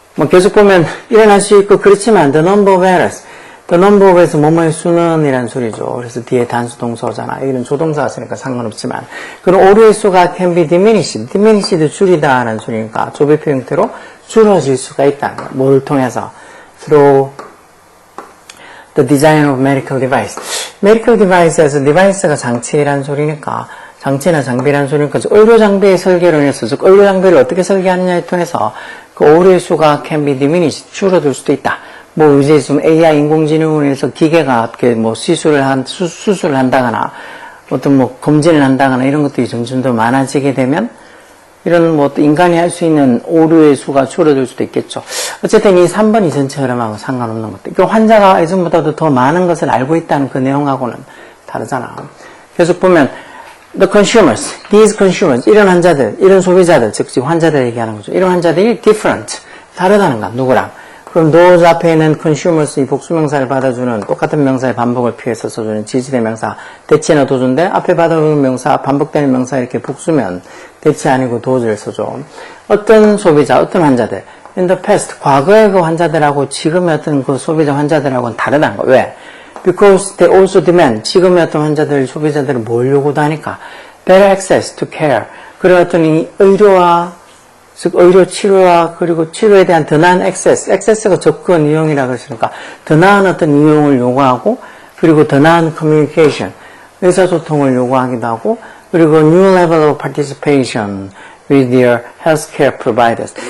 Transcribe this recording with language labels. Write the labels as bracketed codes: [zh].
[ko] 계속 보면 일어날 수 있고 그렇지만 [en] the number of errors, the number of [ko] 에서 뭐뭐의 수는 이란 소리죠. 그래서 뒤에 단수 동사잖아. 여기는 조동사가 있으니까 상관없지만 그럼 오류의 수가 [en] can be diminished [ko] 도 줄이다 라는 소리니까 조배표 형태로 줄어질 수가 있다. 뭐를 통해서? [en] through the design of medical device. medical device [ko] 에서 device가 장치라는 소리니까 장치나 장비라는 소리니까 의료 장비의 설계로 인해서 즉 의료 장비를 어떻게 설계하느냐에 통해서 그 오류의 수가 [en] can be diminished [ko] 줄어들 수도 있다. 이제 좀 AI 인공지능으로 인해서 기계가 어떻게 수술을 한다거나 어떤 검진을 한다거나 이런 것들이 점점 더 많아지게 되면 이런 인간이 할 수 있는 오류의 수가 줄어들 수도 있겠죠. 어쨌든 이 3번이 전체 흐름하고 상관없는 것들. 그러니까 환자가 예전보다도 더 많은 것을 알고 있다는 그 내용하고는 다르잖아. 계속 보면 [en] the consumers, these consumers, [ko] 이런 환자들, 이런 소비자들, 즉 환자들 얘기하는 거죠. 이런 환자들이 different, 다르다는 거야. 누구랑? 그럼 those 앞에 있는 consumers 이 복수명사를 받아주는 똑같은 명사의 반복을 피해서 써주는 지지대 명사 대체나 도주인데 앞에 받아오는 명사 반복되는 명사 이렇게 복수면 대체 아니고 도주를 써줘. 어떤 소비자, 어떤 환자들 [en] in the past [ko] 과거의 그 환자들하고 지금의 어떤 그 소비자 환자들하고는 다르다는 거. 왜? [en] Because they also demand [ko] 지금의 어떤 환자들, 소비자들은 뭘 요구도 하니까 [en] better access to care. [ko] 그런 어떤 이 의료와 즉 의료 치료와 그리고 치료에 대한 더 나은 액세스가 접근 이용이라 그랬으니까 더 나은 어떤 이용을 요구하고 그리고 더 나은 커뮤니케이션, 의사소통을 요구하기도 하고 그리고 [en] new level of participation with their healthcare providers.